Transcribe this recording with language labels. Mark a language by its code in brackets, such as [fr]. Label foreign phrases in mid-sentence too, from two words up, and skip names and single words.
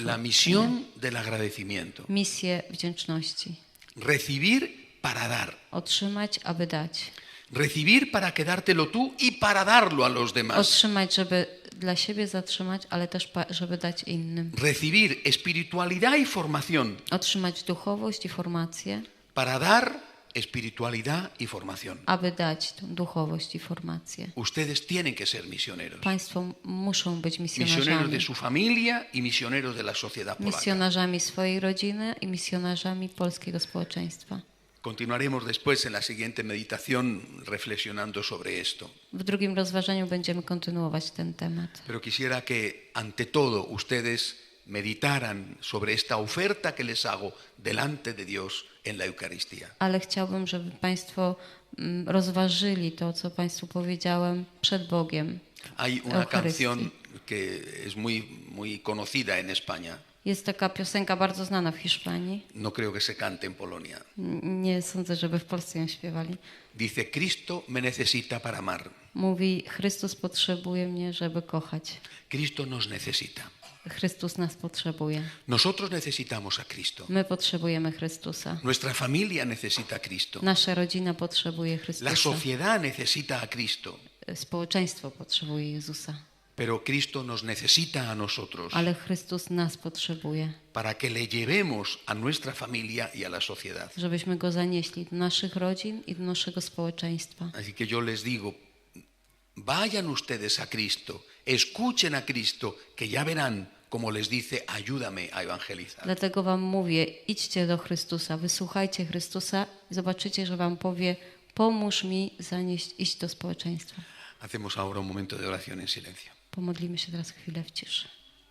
[es] La misión del agradecimiento. [pl] misję wdzięczności. [es] Recibir para dar. [pl] Otrzymać, aby dać. [es] Recibir para quedártelo tú y para darlo a los demás. [pl] Otrzymać, żeby dla siebie zatrzymać, ale też żeby dać innym. [es] Recibir espiritualidad y formación. [pl] Otrzymać duchowość i formację, [es] Para dar espiritualidad y formación. [pl] aby dać tą duchowość i formację. [es] Ustedes tienen que ser misioneros. [pl] Państwo muszą być [es] Misioneros de [pl] misjonarzami. [es] su familia y misioneros de la sociedad polaca. [pl] Misjonarzami swojej rodziny i misjonarzami polskiego społeczeństwa. [es] Continuaremos después en la siguiente meditación reflexionando sobre esto. [pl] W drugim rozważaniu będziemy kontynuować ten temat. [es] Pero quisiera que ante todo ustedes meditaran sobre esta oferta que les hago delante de Dios en la Eucaristía. [pl] Ale chciałbym, żeby Państwo rozważyli to, co Państwu powiedziałem przed Bogiem. [es] Hay una [pl] Eucaristii. [es] canción que es muy conocida en España. [pl] Jest taka piosenka bardzo znana w Hiszpanii. [es] No creo que se cante en Polonia. [pl] Nie sądzę, żeby w Polsce ją śpiewali. [es] Dice, Cristo me necesita para amar. [pl] Mówi, Chrystus potrzebuje mnie, żeby kochać. [es] Cristo nos necesita. [pl] Chrystus nas potrzebuje. [es] Nosotros necesitamos a Cristo. [pl] My potrzebujemy Chrystusa. [es] Nuestra familia necesita a Cristo. [pl] Nasza rodzina potrzebuje [es] La [pl] Chrystusa. [es] sociedad necesita a Cristo. [pl] Społeczeństwo potrzebuje Jezusa. [es] Pero Cristo nos necesita a nosotros [pl] Ale Chrystus nas potrzebuje, [es] para que le llevemos a nuestra familia y a la sociedad. [pl] żebyśmy Go zanieśli do naszych rodzin i do naszego społeczeństwa. [es] Así que yo les digo, vayan ustedes a Cristo, escuchen a Cristo, que ya verán, como les dice, ayúdame a evangelizar. [pl] Dlatego wam mówię, idźcie do Chrystusa, wysłuchajcie Chrystusa i zobaczycie, że wam powie, pomóż mi iść do społeczeństwa. [es] Hacemos ahora un momento de oración en silencio. [pl] Pomodlimy się teraz chwilę w ciszy.